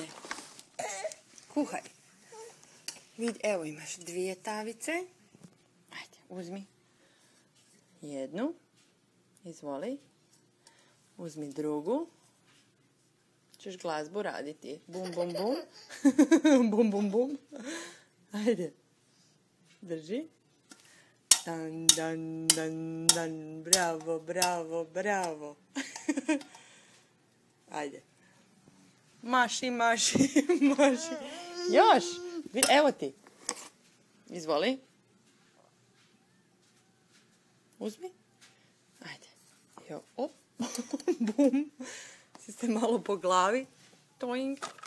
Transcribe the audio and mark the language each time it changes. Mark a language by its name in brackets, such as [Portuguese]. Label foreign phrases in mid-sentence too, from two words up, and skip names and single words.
[Croatian] Kuhaj. Vidi, evo imaš 2 tavice. Ajde, uzmi. Jednu. Izvoli. Uzmi drugu. Češ glazbu raditi. Bum, bum, bum. Bum, bum, bum. Ajde. Drži. Dan, dan, dan, dan. Bravo, bravo, bravo. Ajde. Maši, maši, maši. Još. Evo ti. Izvoli. Uzmi. Ajde. Jo, op. Bum. Si se malo po glavi. Toing.